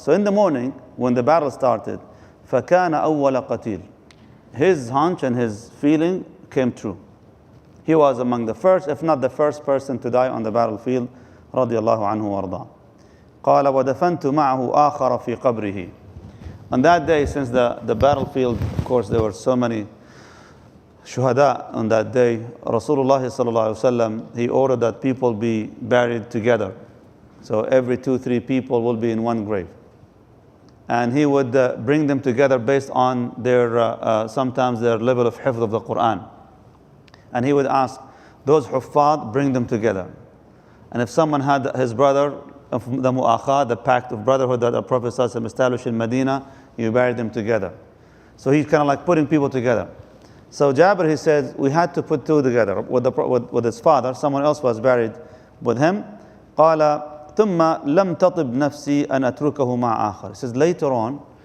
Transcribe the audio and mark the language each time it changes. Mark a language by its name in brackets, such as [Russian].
[English] So in the morning, when the battle started, [Arabic] فكان أول قتيل. [English] His hunch and his feeling came true. He was among the first, if not the first person to die on the battlefield, [Arabic] رضي الله عنه وارضاه. قال ودفنت معه آخر في قبره. [English] On that day, since the battlefield, of course, there were so many shuhada on that day, Rasulullah sallallahu alaihi wasallam, he ordered that people be buried together. So every 2-3 people will be in one grave. And he would bring them together based on their, sometimes their level of hifz of the Quran. And he would ask, those huffaz, bring them together. And if someone had his brother, the mu'akha, the pact of brotherhood that the Prophet ﷺ established in Medina, you buried them together. So he's kind of like putting people together. So Jabir, he says, we had to put 2 together. With his father, someone else was buried with him. [Arabic] قال ثم لم تطب نفسي أن أتركه مع آخر. [English] He says, later on,